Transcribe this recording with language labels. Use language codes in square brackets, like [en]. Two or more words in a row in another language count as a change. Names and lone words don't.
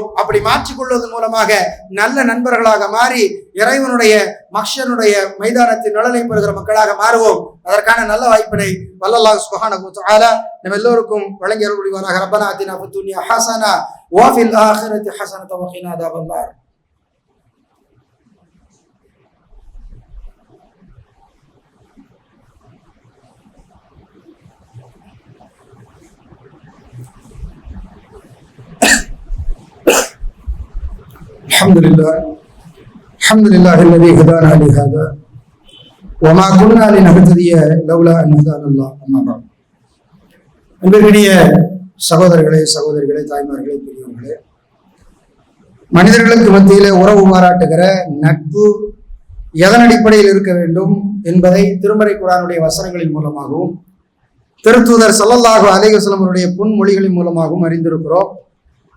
[ta] அப்படி மாற்றிக்கொள்வதன் மூலமாக நல்ல நண்பர்களாக மாறி இறைவனுடைய மஹ்ஷருடைய மைதானத்தின் நலனை பெறுகிற மக்களாக மாறுவோம். அதற்கான நல்ல வாய்ப்பினை வல்லல்லாஹு [ar] سبحانه وتعالى [ta] நம்ம எல்லோருக்கும் வழங்கி அருள் புரிவாராக. [ar] ربنا آتنا في الدنيا حسنة وفي الآخرة حسنة وقنا عذاب النار. الحمد لله الذي هدانا لهذا وما كنا لنهتدي لولا ان هدانا الله. اما بعد. [ta] அன்பிற்கினிய சகோதரர்களே, தாய்மார்களே, பெரியவர்களே, மனிதர்களுக்கு மத்தியிலே உறவு பாராட்டுகிற நட்பு எதன் அடிப்படையில் இருக்க வேண்டும் என்பதை திருமறை குர்ஆனுடைய வசனங்களின் மூலமாகவும் திருத்தூதர் [ar] صلى الله عليه وسلم [ta] அவருடைய பொன்மொழிகளின் மூலமாகவும் அறிந்திருக்கிறோம்.